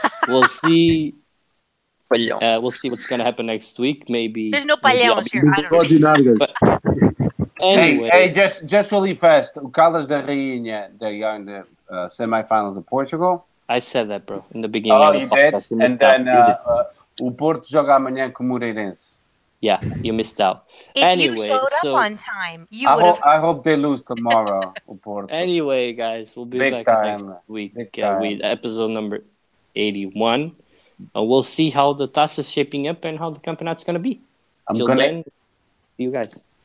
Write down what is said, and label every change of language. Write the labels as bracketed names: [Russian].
[English] We'll see. We'll see what's going to happen next week. Maybe there's no palhaços here. I don't know. Anyway. Hey, just really fast. O Caldas da Rainha, they are in the semifinals of Portugal. I said that, bro, in the beginning. Oh, you did? [Portuguese] And then o Porto joga amanhã com o Moreirense. [English] Yeah, you missed out. If you showed up on time, you would have. I hope they lose tomorrow, o Porto. Anyway, guys, we'll be back next week with episode number 81. We'll see how the task is shaping up and how the campeonat's going to be. Until then, see you guys.